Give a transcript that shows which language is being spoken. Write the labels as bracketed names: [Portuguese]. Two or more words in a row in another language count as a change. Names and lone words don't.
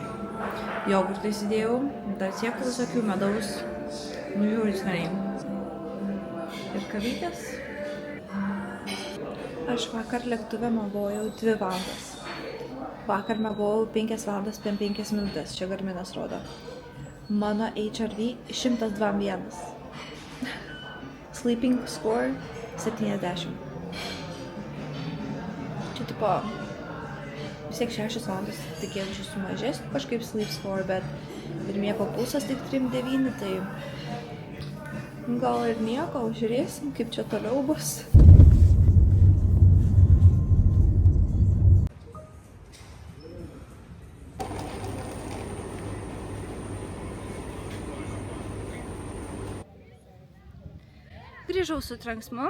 [Lithuanian] Jogurtą įsidėjau, dar sėklų visokių, medaus, žiauriai skaniai. Ir kavytės. Aš vakar lėktuve miegojau 2 valandas. Vakar miegojau 5 valandas 5 minutės, čia Garminas rodo. Mano HRV 102.1. [English] Sleeping score 70. [Lithuanian] Čia tipo... Vis tiek 6 valandas, tikėjausi sumažėsiu kažkaip [English] sleep score, [Lithuanian] bet ir miego pulsas tik 3,9, tai gal ir nieko, žiūrėsim, kaip čia toliau bus. Grįžau su trenksmu.